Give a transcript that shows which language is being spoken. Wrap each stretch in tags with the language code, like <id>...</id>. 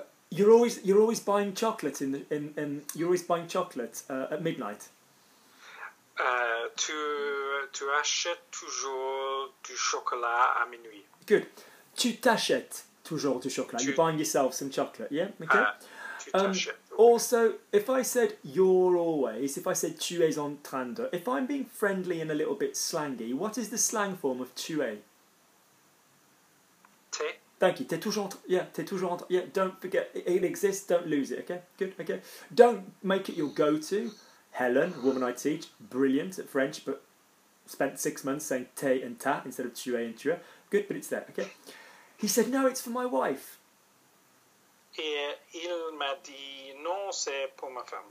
<en>You're always buying chocolate you're always buying chocolate at midnight.</en> <fr>Tu achètes toujours du chocolat à minuit.</fr> <en>Good.</en> <fr>Tu t'achètes toujours du chocolat.</fr> <en>You're buying yourself some chocolate, yeah? Okay.</en> <fr>Tu t'achètes.</fr> <en>Also, if I said you're always, if I said</en> <fr>tu es en train de,</fr> <en>if I'm being friendly and a little bit slangy, what is the slang form of tu es?</en> <fr>T'es.</fr> <en>Thank you.</en> <fr>T'es toujours en train.</fr> <en>Yeah, don't forget. It exists. Don't lose it, okay? Good, okay. Don't make it your go-to. Helen, the woman I teach, brilliant at French, but spent 6 months saying te and ta instead of tu es and tu es. Good, but it's there, okay? He said, no, it's for my wife.</en> <fr>Et il m'a dit, non, c'est pour ma femme.</fr>